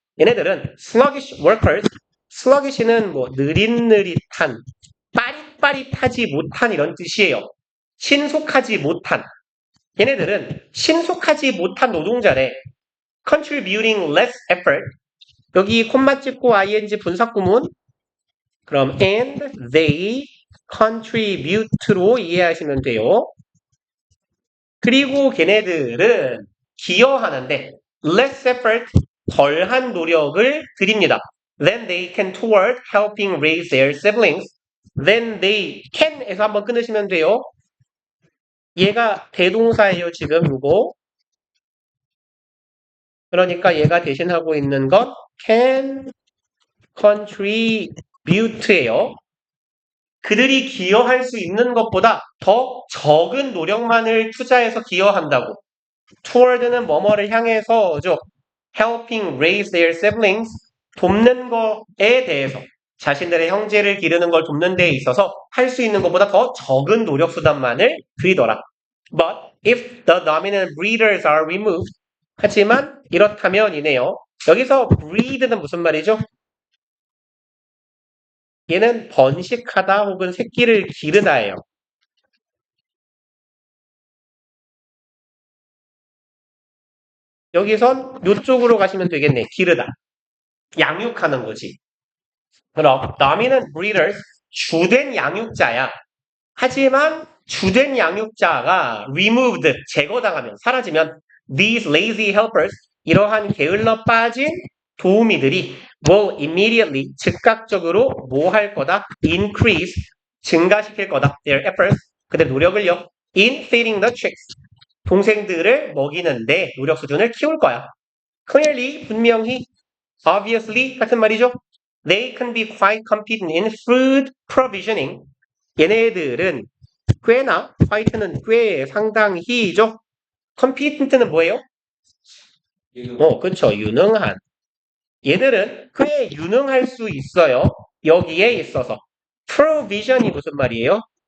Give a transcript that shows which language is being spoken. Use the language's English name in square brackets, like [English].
[Korean] 얘네들은 [English] sluggish workers, [Korean] sluggish는 뭐 느릿느릿한, 빠릿빠릿하지 못한 이런 뜻이에요. 신속하지 못한. 얘네들은 신속하지 못한 노동자래. [English] contributing less effort. [Korean] 여기 콤마 찍고 ing 분사구문. 그럼 [English] and they contribute [Korean] 로 이해하시면 돼요. 그리고 걔네들은 기여하는데 [English] less effort, [Korean] 덜한 노력을 드립니다. [English] Then they can toward helping raise their siblings. Then they can [Korean] 에서 한번 끊으시면 돼요. 얘가 대동사예요, 지금 이거. 그러니까 얘가 대신하고 있는 건 [English] can contribute [Korean] 예요. 그들이 기여할 수 있는 것보다 더 적은 노력만을 투자해서 기여한다고. toward는 뭐뭐를 향해서죠. [English] helping raise their siblings, [Korean] 돕는 거에 대해서 자신들의 형제를 기르는 걸 돕는 데 있어서 할 수 있는 것보다 더 적은 노력 수단만을 들이더라. [English] But if the dominant breeders are removed, [Korean] 하지만 이렇다면이네요. 여기서 breed는 무슨 말이죠? 얘는 번식하다 혹은 새끼를 기르다예요. 여기선 이쪽으로 가시면 되겠네. 기르다. 양육하는 거지. 그럼 [English] dominant breeders, [Korean] 주된 양육자야. 하지만 주된 양육자가 removed, 제거당하면, 사라지면 [English] these lazy helpers, [Korean] 이러한 게을러 빠진 도우미들이 [English] will immediately, [Korean] 즉각적으로 뭐 할 거다? increase, 증가시킬 거다. [English] their efforts, [Korean] 그들의 노력을요. [English] in feeding the chicks, [Korean] 동생들을 먹이는데 노력 수준을 키울 거야. clearly, 분명히, obviously 같은 말이죠. [English] They can be quite competent in food provisioning. [Korean] 얘네들은 꽤나, 화이트는 꽤 상당히죠. competent는 뭐예요? 그쵸. 유능한. 얘들은 꽤 유능할 수 있어요. 여기에 있어서. provision이 무슨 말이에요?